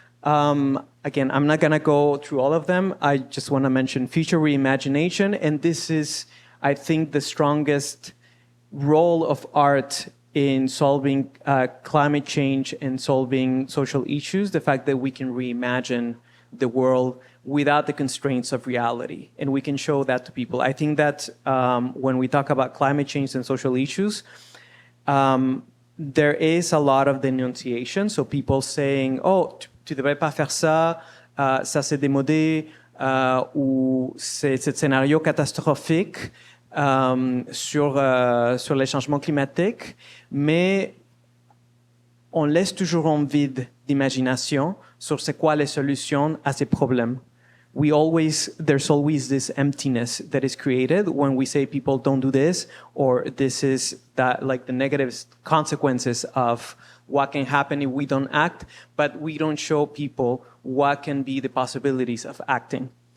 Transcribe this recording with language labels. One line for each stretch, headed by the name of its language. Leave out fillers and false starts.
English: Again, I'm not going to go through all of them. I just want to mention future reimagination, and this is, I think, the strongest role of art in solving climate change and solving social issues, the fact that we can reimagine the world without the constraints of reality. And we can show that to people. I think that when we talk about climate change and social issues, there is a lot of denunciation. So people saying, oh,
French: tu devrais pas faire ça, ça c'est démodé, ou c'est ce scénario catastrophique. Sur les changements climatiques, mais on laisse toujours en vide d'imagination sur c'est quoi les solutions à ces problèmes.
English: There's always this emptiness that is created when we say people don't do this, or this is that, like the negative consequences of what can happen if we don't act, but we don't show people what can be the possibilities of acting.